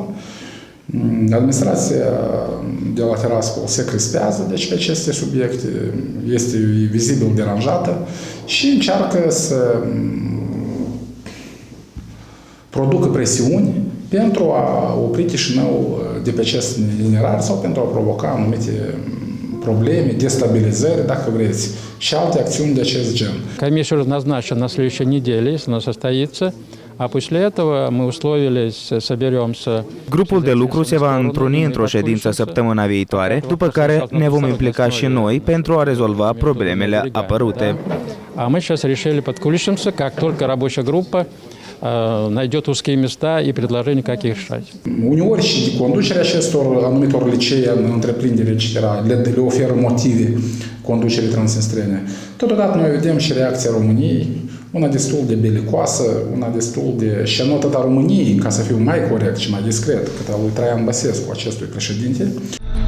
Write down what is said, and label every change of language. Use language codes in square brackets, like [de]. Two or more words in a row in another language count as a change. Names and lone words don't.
[ro] Administrația de la Tiraspol se crispează deci pe aceste subiecte, este vizibil deranjată și încearcă să producă presiuni pentru a opri Chișinău de pe acest itinerar sau pentru a provoca anumite [ru] проблемы, дестабилизации, [ro] dacă vreți, și alte acțiuni de acest gen. [ru] Комиссия уже назначена на следующей неделе, если она состоится. А после этого мы условились, соберемся. [ro] Grupul de lucru se va întruni într-o ședință săptămâna viitoare, după care ne vom implica și noi pentru a rezolva problemele apărute. [ru] А мы сейчас решили подключимся, как только рабочая группа найдет узкие места и предложения, как их решать. [ro] Uneori și conducerea acestor anumitor licee, întreprinderi, etc., le oferă motive conducerii transnistrene. Totodată noi vedem și reacția României, una destul de belicoasă, una destul de... și nu atât a României, ca să fiu mai corect și mai discret, cât a lui Traian Băsescu, acestui președinte.